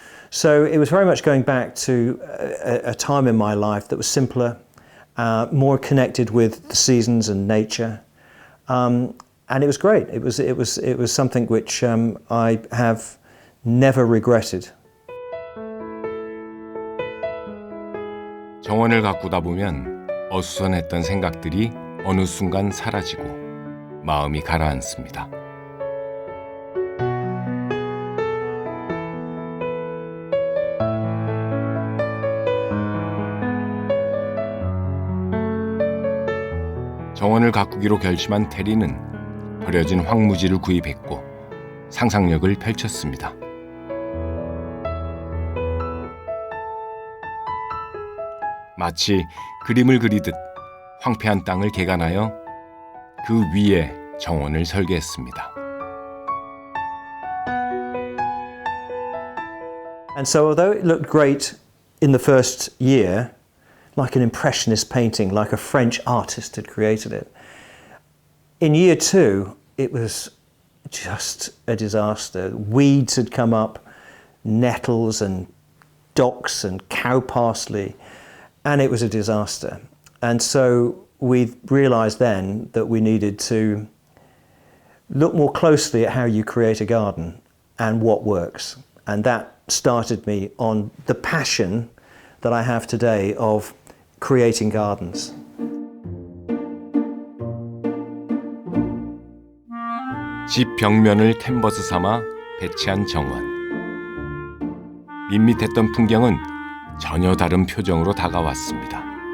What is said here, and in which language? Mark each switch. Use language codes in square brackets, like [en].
[en] So it was very much going back to a time in my life that was simpler, more connected with the seasons and nature. And it was great. It was something which I have never regretted. [ko] 정원을 가꾸다 보면 어수선했던 생각들이 어느 순간 사라지고 마음이 가라앉습니다. 정원을 가꾸기로 결심한 테리는 버려진 황무지를 구입했고 상상력을 펼쳤습니다. 마치 그림을 그리듯 황폐한 땅을 개간하여 그 위에 정원을 설계했습니다. [en] And so although it looked great in the first year, like an impressionist painting, like a French artist had created it, in year 2, it was just a disaster. Weeds had come up, nettles and docks and cow parsley, and it was a disaster. And so we realised then that we needed to look more closely at how you create a garden and what works. And that started me on the passion that I have today of creating gardens. [ko] 집 벽면을 캔버스 삼아 배치한 정원. 밋밋했던 풍경은 전혀 다른 표정으로 다가왔습니다.